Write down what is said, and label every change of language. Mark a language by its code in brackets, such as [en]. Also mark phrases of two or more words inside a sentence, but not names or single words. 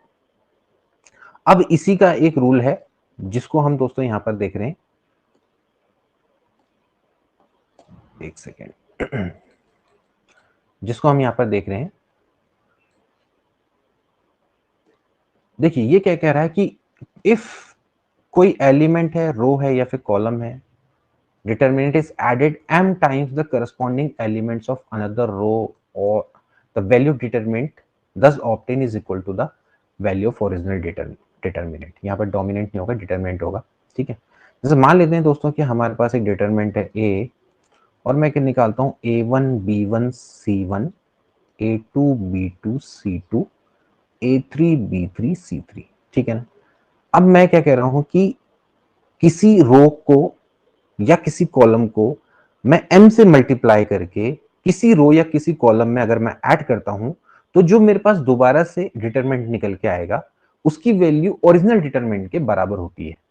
[hi] अब इसी का एक रूल है जिसको हम दोस्तों यहां पर देख रहे हैं, एक सेकेंड, जिसको हम यहां पर देख रहे हैं देखिए ये क्या कह रहा है कि इफ कोई एलिमेंट है, रो है या फिर कॉलम है, [en] determinant is added m times the corresponding elements of another row or the value determinant thus obtained is equal to the value of original determinant. [hi] यहाँ पर dominant नहीं होगा, determinant होगा, ठीक है। जैसे मान लेते हैं दोस्तों कि हमारे पास एक determinant है a और मैं क्या निकालता हूँ a1 b1 c1 a2 b2 c2 a3 b3 c3, ठीक है ना। अब मैं क्या कह रहा हूँ कि किसी रो को या किसी कॉलम को मैं m से मल्टीप्लाई करके किसी रो या किसी कॉलम में अगर मैं ऐड करता हूं तो जो मेरे पास दोबारा से डिटरमिनेंट निकल के आएगा उसकी [en] value original determinant [hi] के बराबर होती है।